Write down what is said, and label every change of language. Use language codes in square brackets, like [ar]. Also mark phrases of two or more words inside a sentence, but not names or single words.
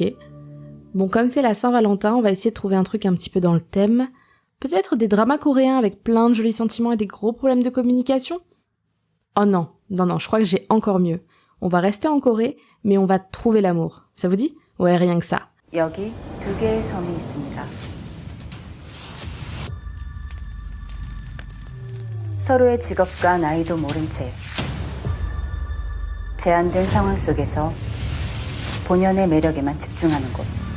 [fr] Bon, comme c'est la Saint-Valentin, on va essayer de trouver un truc un petit peu dans le thème. Peut-être des dramas coréens avec plein de jolis sentiments et des gros problèmes de communication ? Oh non, je crois que j'ai encore mieux. On va rester en Corée, mais on va trouver l'amour. Ça vous dit ? Ouais, rien que ça. [ko] 여기 두 개의 섬이 있습니다. 서로의 직업과 나이도 모른 채 제한된 상황 속에서 본연의 매력에만 집중하는 곳.